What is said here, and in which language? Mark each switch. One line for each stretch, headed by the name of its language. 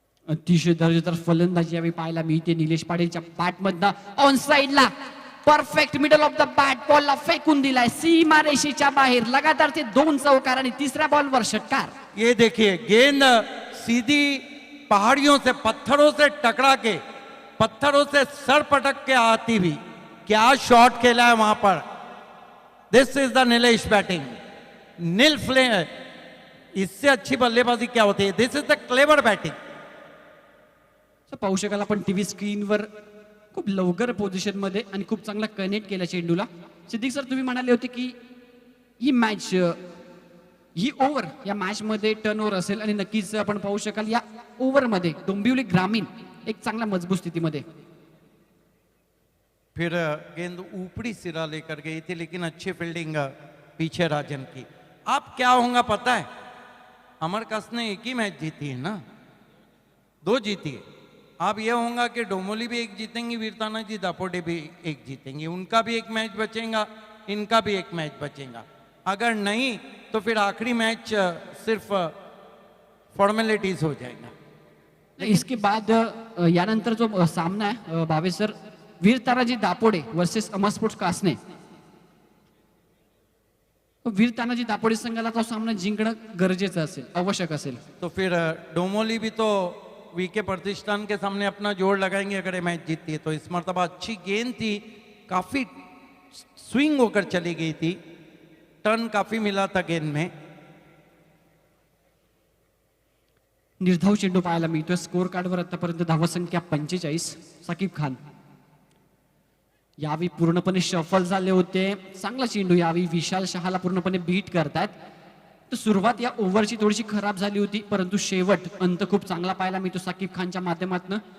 Marathi: अतिशय दर्जेदार फलंदाजी यावेळी पाहायला मिळते. निलेश पाटीलच्या बॅटमधनं ऑन साइडला perfect middle of the bat बॉलला फेकून दिलाय सीमा रेषेच्या बाहेर. लगातार ते 2 चौकार आणि तिसऱ्या बॉलवर षटकार.
Hindi: ये देखिए गेंद सीधी पहाड़ियों से पत्थरों से टकरा के पत्थरों से सर पटक के आती हुई क्या शॉट खेला है वहां पर.
English: This is the Nilesh batting.
Hindi: नील फ्ले इससे अच्छी बल्लेबाजी क्या होती है.
English: This is the clever batting.
Marathi: पाहू शकाल आपण टीव्ही स्क्रीनवर खूप लवकर पोझिशन मध्ये आणि खूप चांगला कनेक्ट केला चेंडूला. सिद्दीक सर तुम्ही म्हणाले होते की ही मॅच ही ओव्हर या मॅच मध्ये टर्न ओव्हर असेल आणि नक्कीच आपण पाहू शकाल या ओव्हर मध्ये डोंबिवली ग्रामीण एक चांगल्या मजबूत स्थितीमध्ये.
Hindi: फिर गेंद ऊपरी सिरा लेकर गई थी लेकिन अच्छी फील्डिंग पीछे राजन की. आप क्या होगा पता है अमरकस ने एक ही मैच जीती है ना 2 जीती है. अब ये होगा कि डोमोली भी एक जीतेंगी वीरताना जी दापोटे भी एक जीतेंगे. उनका भी एक मैच बचेगा इनका भी एक मैच बचेगा. अगर नहीं तो फिर आखिरी मैच सिर्फ फॉर्मेलिटीज हो जाएगा. इसके बाद
Marathi: यानंतर जो सामना आहे भावे सर वीर तानाजी दापोडे वर्सेस अमर स्पोर्ट्स कासने. वीर तानाजी दापोडे संघाला तो सामना जिंकणं गरजेचं असेल आवश्यक असेल.
Hindi: तो फिर डोमोली भी तो वीके प्रतिष्ठान के सामने अपना जोड़ लगाएंगे अगर ये मैच जीतती है तो. इस मरतबा अच्छी गेंद थी काफी स्विंग होकर चली गई थी. टर्न काफी मिला था गेंद में.
Marathi: निर्धाव चेंडू पाहायला मिळतोय. स्कोर कार्डवर आतापर्यंत धावसंख्या 45. साकिब खान यावेळी पूर्णपणे शफल झाले होते. चांगला चेंडू यावेळी विशाल शहाला पूर्णपणे बीट करतात. तर सुरुवात या ओव्हरची थोडीशी खराब झाली होती परंतु शेवट अंत खूप चांगला पाहायला मिळतो साकिब खानच्या माध्यमातून.